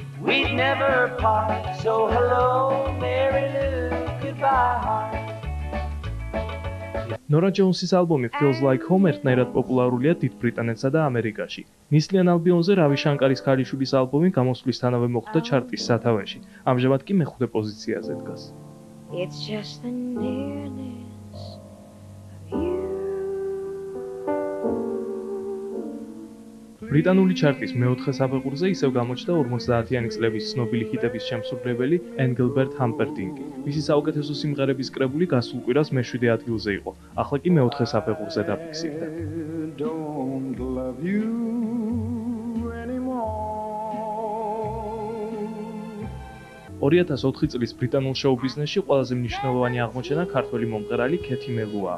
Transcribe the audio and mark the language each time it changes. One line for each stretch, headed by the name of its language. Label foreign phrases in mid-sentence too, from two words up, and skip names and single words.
Georgian: Nora Jones-ის ალბომი Feels Like Home ერთნაირად პოპულარულია დიდ ბრიტანეთსა და ამერიკაში. ნისლიან ალბიონზე რავი შანკარის ქალიშვილის ალბომი გამოსვლისთანავე მოხვდა ჩარტის სათავეში. ამჟამად კი მე-5 პოზიციაზე დგას.
English: It's just the nearness of you.
Georgian: ბრიტანული ჩარტის მე-4 საფეხურზე ისევ გამოჩნდა 50-იანი წლების ცნობილი ჰიტების შემსრულებელი Engelbert Humperdinck. მისი საუკეთესო სიმღერების კრებული გასულ კვირას მე-7 ადგილზე იყო. ახლა კი მე-4 საფეხურზე დაფიქსირდა. 2004 წლის ბრიტანულ შოუ-ბიზნესში ყველაზე მნიშვნელოვანი აღმოჩენა ქართველი მომღერალი ქეთი მელუაა.